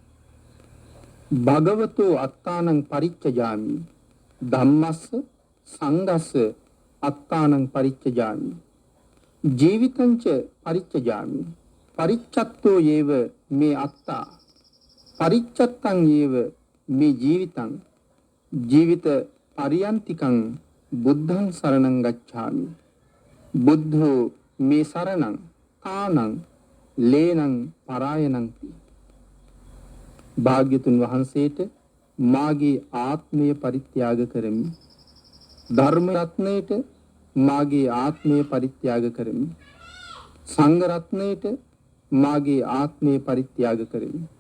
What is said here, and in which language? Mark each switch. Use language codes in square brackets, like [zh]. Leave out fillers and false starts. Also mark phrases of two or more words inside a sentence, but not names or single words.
[pi] භගවතෝ අත්තානං පරිච්ඡජාමි ධම්මස්ස සංඝස්ස අත්තානං පරිච්ඡජාමි ජීවිතංච පරිච්ඡජාමි පරිච්ඡත්තෝ යේව මේ අත්තා පරිච්ඡත්තං යේව මේ ජීවිතං ජීවිත පරියන්තිකං බුද්ධං සරණං ගච්ඡාමි බුද්ධෝ මේ සරණං ආනං ලේනං පරායනං. [si] භාග්‍යතුන් වහන්සේට මාගේ ආත්මය පරිත්‍යාග කරමි. ධර්ම රත්නයට මාගේ ආත්මය පරිත්‍යාග කරමි. සංඝ රත්නයට මාගේ ආත්මය පරිත්‍යාග කරමි.